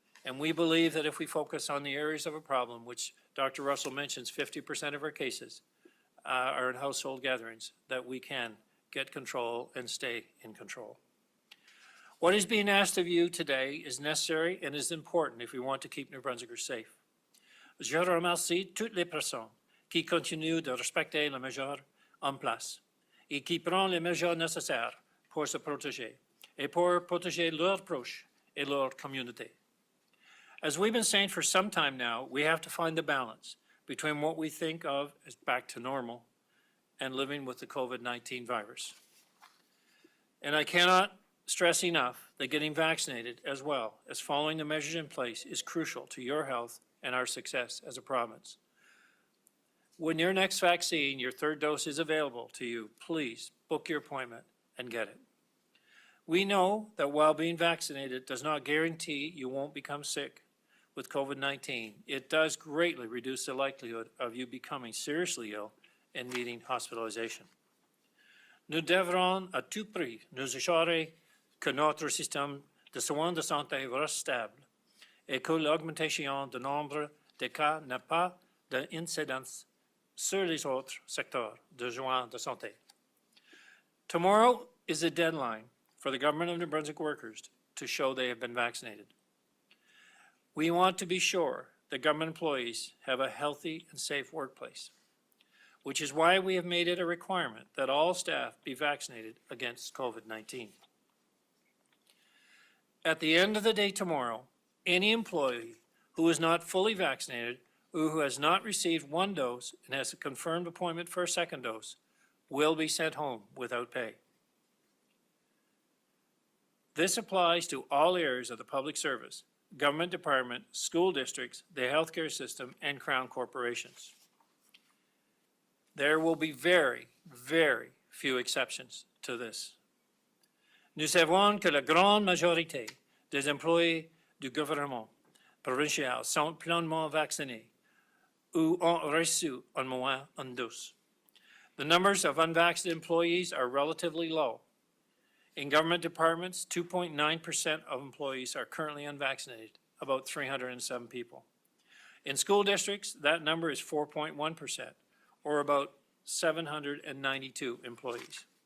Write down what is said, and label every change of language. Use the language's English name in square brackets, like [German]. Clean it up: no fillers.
[English] And we believe that if we focus on the areas of a problem, which Dr. Russell mentions 50% of our cases are in household gatherings, that we can get control and stay in control. What is being asked of you today is necessary and is important if we want to keep New Brunswickers safe. [French] Je remercie toutes les personnes qui continuent de respecter les mesures en place et qui prennent les mesures nécessaires pour se protéger et pour protéger leurs proches et leur communauté. [English] As we've been saying for some time now, we have to find the balance between what we think of as back to normal and living with the COVID-19 virus. And I cannot stress enough that getting vaccinated as well as following the measures in place is crucial to your health and our success as a province. When your next vaccine, your third dose, is available to you, please book your appointment and get it. We know that while being vaccinated does not guarantee you won't become sick with COVID-19, it does greatly reduce the likelihood of you becoming seriously ill and needing hospitalization. [French] Nous devrons à tout prix nous assurer que notre système de soins de santé reste stable et que l'augmentation du nombre de cas n'a pas d'incidence sur les autres secteurs de soins de santé. [English] Tomorrow is a deadline for the government of New Brunswick workers to show they have been vaccinated. We want to be sure that government employees have a healthy and safe workplace. which is why we have made it a requirement that all staff be vaccinated against COVID-19. At the end of the day tomorrow, any employee who is not fully vaccinated or who has not received one dose and has a confirmed appointment for a second dose will be sent home without pay. This applies to all areas of the public service, government department, school districts, the healthcare system, and Crown corporations. There will be very, very few exceptions to this. [French] Nous savons que la grande majorité des employés du gouvernement provincial sont pleinement vaccinés ou ont reçu au moins une dose. [English] The numbers of unvaccinated employees are relatively low. In government departments, 2.9% of employees are currently unvaccinated, about 307 people. In school districts, that number is 4.1%, or about 792 employees.